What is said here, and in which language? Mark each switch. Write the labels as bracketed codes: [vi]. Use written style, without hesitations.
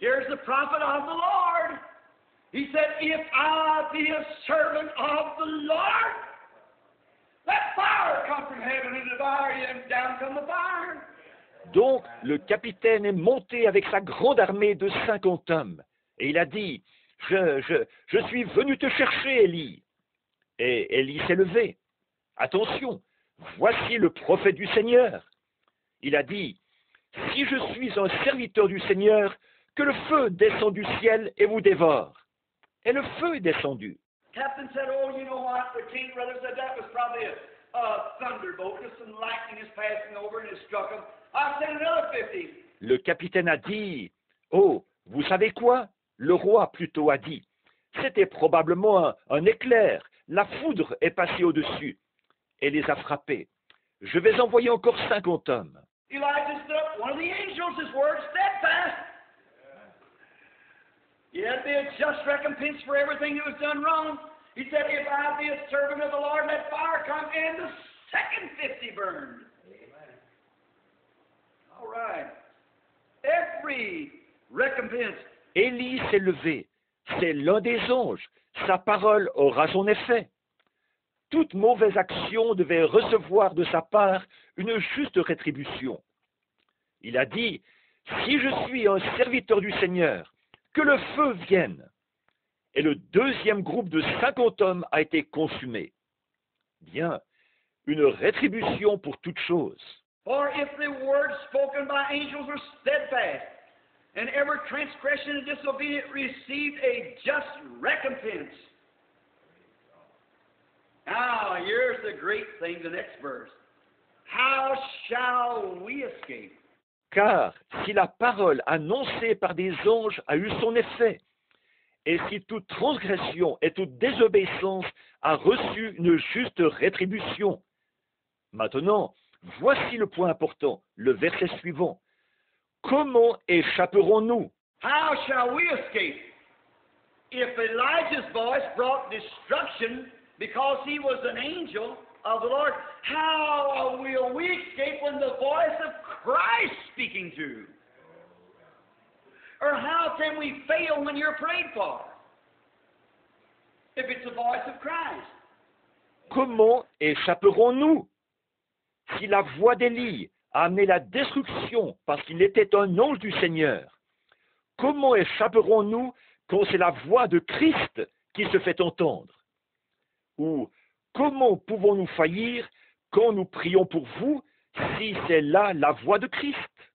[en] the prophet of the Lord. He said, if I be a servant of the Lord, let fire come from heaven and devour you, and down come the fire. [fr] Donc, le capitaine est monté avec sa grande armée de 50 hommes. Et il a dit, je suis venu te chercher, Élie. Et Élie s'est levé. Attention, voici le prophète du Seigneur. Il a dit, si je suis un serviteur du Seigneur, que le feu descend du ciel et vous dévore. Et le feu est descendu. [en] Captain said, oh, you know what? The king brother said that was probably a thunderbolt. Just some lightning is passing over and it struck him. I sent another 50. [fr] Le capitaine a dit, oh, vous savez quoi? Le roi plutôt a dit, c'était probablement un éclair. La foudre est passée au-dessus et les a frappés. Je vais envoyer encore 50 hommes. [en] Elijah stood up. One of the angels, his word steadfast. Yet be a just recompense for everything that was done wrong. He said, if I be a servant of the Lord, let fire come, and the second 50 burned. Amen. All right. Every recompense. [fr] Élie s'est levé. C'est l'un des anges. Sa parole aura son effet. Toute mauvaise action devait recevoir de sa part une juste rétribution. Il a dit, si je suis un serviteur du Seigneur, que le feu vienne. Et le deuxième groupe de 50 hommes a été consumé. Bien, une rétribution pour toute chose. [en] For if the words spoken by angels were steadfast, and every transgression and disobedience received a just recompense. Now, here's the great thing, the next verse. How shall we escape? [fr] Car si la parole annoncée par des anges a eu son effet, et si toute transgression et toute désobéissance a reçu une juste rétribution. Maintenant, voici le point important, le verset suivant. Comment échapperons-nous? [en] How shall we escape? If Elijah's voice brought destruction because he was an angel of the Lord, how will we escape when the voice of Christ speaking to? Or how can we fail when you're prayed for? If it's the voice of Christ. [fr] Comment échapperons-nous? Si la voix d'Élie a amené la destruction parce qu'il était un ange du Seigneur, comment échapperons-nous quand c'est la voix de Christ qui se fait entendre? Ou comment pouvons-nous faillir quand nous prions pour vous si c'est là la voix de Christ?